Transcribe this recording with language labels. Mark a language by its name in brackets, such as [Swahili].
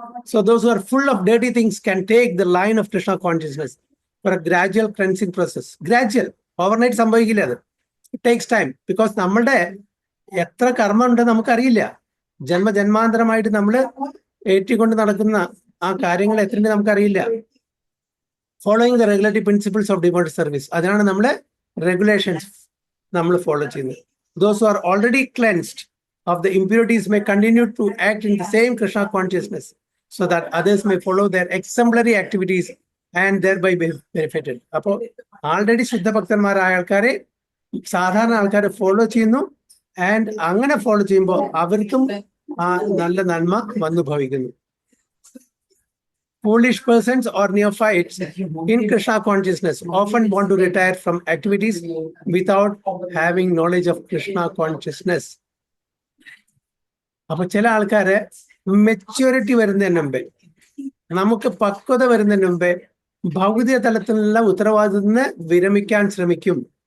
[English] So those who are full of dirty things can take the line of Krishna consciousness for a gradual cleansing process. Gradual, overnight [Malayalam] സംഭവിക്കില്ല അത്. [English] It takes time because [Malayalam] നമ്മളുടെ എത്ര കർമ്മം ഉണ്ട് നമുക്കറിയില്ല. ജന്മജന്മാന്തരമായിട്ട് നമ്മൾ ഏറ്റിക്കൊണ്ട് നടക്കുന്ന ആ കാര്യങ്ങൾ എത്രയുണ്ട് നമുക്കറിയില്ല. [English] following the regulatory principles of devout service, [Malayalam] അതിനാണ് നമ്മളെ റെഗുലേഷൻസ് നമ്മൾ ഫോളോ ചെയ്യുന്നത്. [English] Those who are already cleansed of the impurities may continue to act in the same Krishna consciousness so that others may follow their exemplary activities and thereby be benefited. [Malayalam] അപ്പോൾ already ശുദ്ധഭക്തന്മാരായ ആൾക്കാരെ സാധാരണ ആൾക്കാരെ follow ചെയ്യുന്നു. And അങ്ങനെ follow ചെയ്യുമ്പോൾ അവർക്കും ആ നല്ല നന്മ വന്നു ഭവിക്കുന്നു. [English] Foolish persons or neophytes in Krishna consciousness often want to retire from activities without having knowledge of Krishna consciousness. [Malayalam] അപ്പൊ ചില ആൾക്കാര് മെച്യൂരിറ്റി വരുന്നതിന് മുമ്പേ, നമുക്ക് പക്വത വരുന്നതിന് മുമ്പേ ഭൗതിക തലത്തിലുള്ള ഉത്തരവാദിത്തത്തിന് വിരമിക്കാൻ ശ്രമിക്കും.